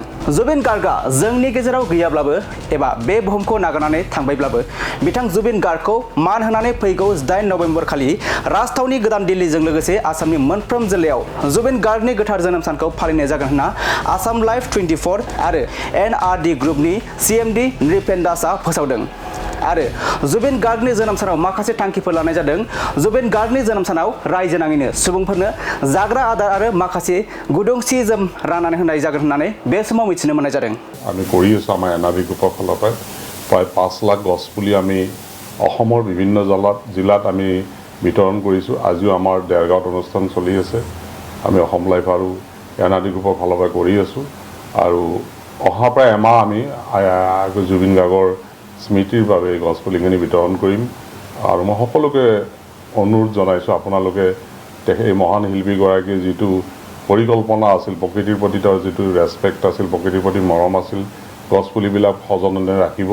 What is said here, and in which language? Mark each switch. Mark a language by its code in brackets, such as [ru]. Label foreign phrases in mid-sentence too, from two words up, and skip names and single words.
[brx] जुबिन गार्गआ जोंनि गेजेराव गैयाब्लाबो एबा बे बुहुमखौ नागारनानै थांबायब्लाबो बिथां जुबिन गार्गखौ मान होनानै फैगौ 8 नबेम्बर खालि राजथावनि गोदान दिल्लीजों लोगोसे आसामनि मोनफ्रोम जिल्लायाव जुबिन गार्गनि गोथार जोनोम सानखौ फालिनाय जागोन होनना आसाम लाइफ 24 आरो एनआरडि ग्रुपनि सिएमडि नृपेन दासआ फोसावदों। आरो जुबिन गार्गनि जोनोम सानाव माखासे थांखिफोर लानाय जादों। जुबिन गार्गनि जोनोम सानाव रायजो नाङैनो सुबुंफोरनो जाग्रा आदार आरो माखासे गुदुं सि जोम राननानै होनाय जागोन होननानै बे समाव मिथिनो मोननाय जादों। [as] আমি কৰি আছোঁ আমাৰ এনআৰডি গ্ৰুপৰ ফালৰ পৰা প্ৰায় 5 লাখ গছপুলি আমি অসমৰ বিভিন্ন জিলাত আমি বিতৰণ কৰিছোঁ। আজিও আমাৰ দেৰগাঁৱত অনুষ্ঠান চলি আছে। আমি অসম লাইফ আৰু এনআৰডি গ্ৰুপৰ ফালৰ পৰা কৰি আছোঁ আৰু অহা প্ৰায় এমাহ আমি জুবিন গাৰ্গৰ স্মৃতিৰ বাবে গছপুলিখিনি বিতৰণ কৰিম আৰু মই সকলোকে অনুৰোধ জনাইছোঁ আপোনালোকে এই মহান শিল্পীগৰাকীৰ যিটো পৰিকল্পনা আছিল, প্ৰকৃতিৰ প্ৰতি তেওঁৰ যিটো ৰেছপেক্ট আছিল, প্ৰকৃতিৰ প্ৰতি মৰম আছিল, গছপুলিবিলাক সযতনে ৰাখিব।